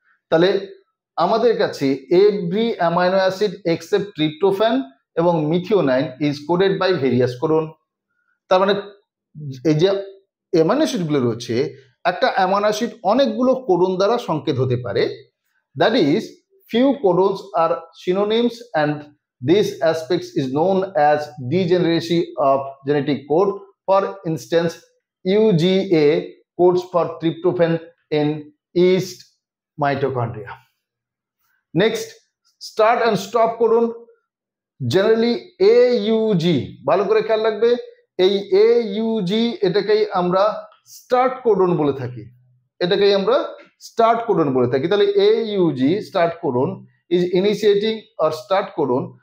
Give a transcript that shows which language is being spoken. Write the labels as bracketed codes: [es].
[bn] তাহলে আমাদের কাছে [en] Every amino acid except tryptophan এবং methionine is coded by various codon. [bn] তার মানে এই যে অ্যামাইনো অ্যাসিডগুলো রয়েছে, একটা অ্যামাইনো অ্যাসিড অনেকগুলো কোডন দ্বারা সংকেত হতে পারে। [en] That is few codons are synonyms, and this aspect is known as degeneracy of genetic code. For instance, UGA codes for tryptophan in yeast mitochondria. Next, start and stop codon. [bn] Generally AUG, ভালো করে খেয়াল রাখবে, এই AUG এটাকেই আমরা start codon বলে থাকি, এটাকেই আমরা স্টার্ট কোডন বলে থাকি। [en] তাহলে AUG start codon is initiating or start codon.